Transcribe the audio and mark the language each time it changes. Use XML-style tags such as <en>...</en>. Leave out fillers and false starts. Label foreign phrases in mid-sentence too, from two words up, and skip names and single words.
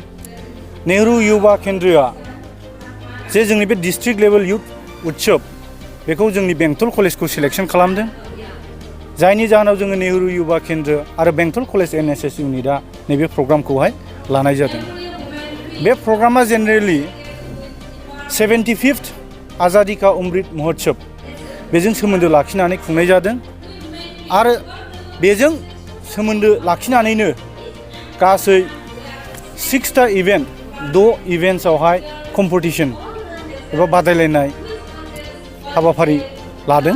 <brx>नेहरू युवा केन्द्रआ जे जोंनि बे</brx> <en>district level youth</en> <brx>उत्सव बेखौ जोंनि बेंटल कलेजखौ सिलेक्शन खालामदों। जायनि जाहोनाव जोङो नेहरू युवा केन्द्र आरो बेंटल कलेज NSS इउनिटआ नैबे प्रग्रामखौहाय लानाय जादों। बे प्रग्रामा जेनेरेलि 75th आजादी का अमृत महोत्सव बेजों सोमोन्दो लाखिनानै खुंनाय जादों आरो बेजों सोमोन्दो लाखिनानैनो गासै 6टा इभेन्ट 6 इभेन्ट्सआवहाय कम्पिटिशन एबा बादायलायनाय हाबाफारि लादों।</brx>